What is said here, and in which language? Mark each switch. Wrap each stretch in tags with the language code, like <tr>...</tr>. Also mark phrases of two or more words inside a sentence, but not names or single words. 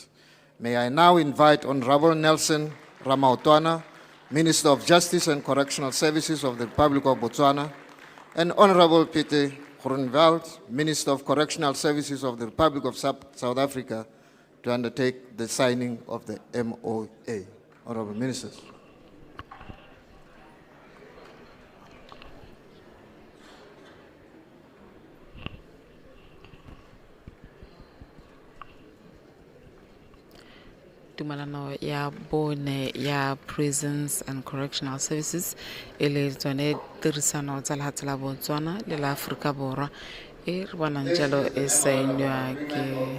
<en>May I now invite Honorable Nelson Ramaotwana, Minister of Justice and Correctional Services of the Republic of Botswana, and Honorable Peter Groenewald, Minister of Correctional Services of the Republic of South Africa, to undertake the signing of the MOA. Honorable Ministers.</en> <tn>Tumalano ya bone ya</tn> <en>Prisons and Correctional Services</en> <tn>ele tsone tirisano tsa lefatshe la Botswana le la Africa Borwa e re bonang jalo e saenwa ke</tn>